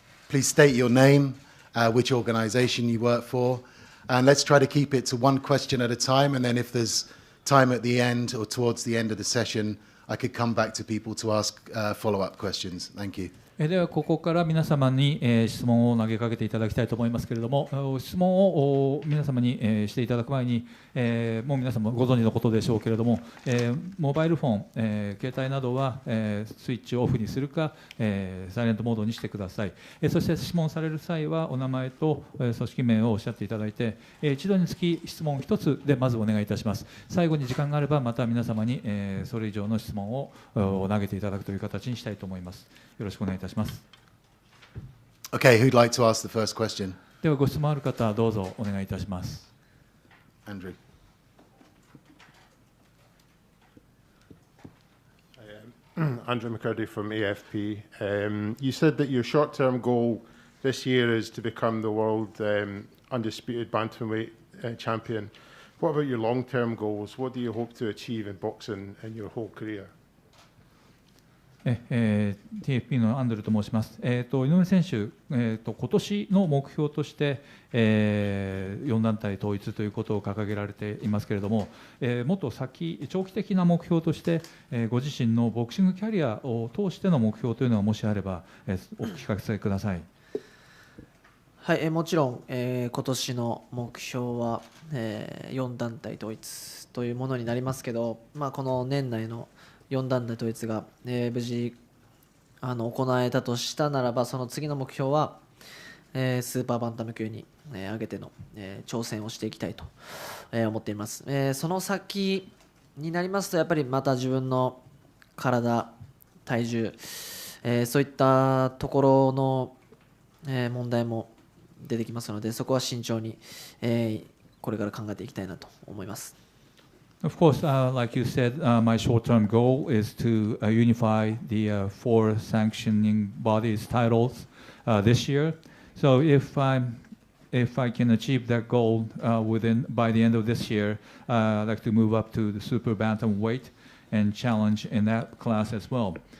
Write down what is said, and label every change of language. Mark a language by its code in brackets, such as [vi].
[en] Please state your name, which organization you work for, and let's try to keep it to one question at a time, and then if there's time at the end or towards the end of the session, I could come back to people to ask follow-up questions. Thank you. [ja] ではここから皆様に質問を投げかけていただきたいと思いますけれども、質問を皆様にしていただく前に、もう皆様ご存知のことでしょうけれども、モバイルフォン、携帯などはスイッチをオフにするかサイレントモードにしてください。そして質問される際はお名前と組織名をおっしゃっていただいて、一度につき質問1つでまずお願いいたします。最後に時間があればまた皆様にそれ以上の質問を投げていただくという形にしたいと思います。よろしくお願いいたします。 [en] Okay, who'd like to ask the first question? [ja] ではご質問ある方はどうぞお願いいたします。 [en] Andrew. Andrew McCurdy from AFP. You said that your short-term goal this year is to become the world undisputed bantamweight champion. What about your long-term goals? What do you hope to achieve in boxing in your whole career? [ja] TFP のアンドルと申します。井上選手、今年の目標として、4団体統一ということを掲げられていますけれども、もっと長期的な目標として、ご自身のボクシングキャリアを通しての目標というのがもしあれば、お聞かせください。はい、もちろん、今年の目標は、4団体統一というものになりますけど、この年内の4団体統一が、無事行えたとしたならば、その次の目標は、スーパーバンタム級に、上げての、挑戦をしていきたいと、思っています。その先になりますと、やっぱりまた自分の体、体重、そういったところの、問題も出てきますので、そこは慎重に、これから考えていきたいなと思います。 [en] Of course, like you said, my short-term goal is to unify the 4 sanctioning bodies titles this year. So if I can achieve that goal by the end of this year, I'd like to move up to the super bantamweight and challenge in that class as well.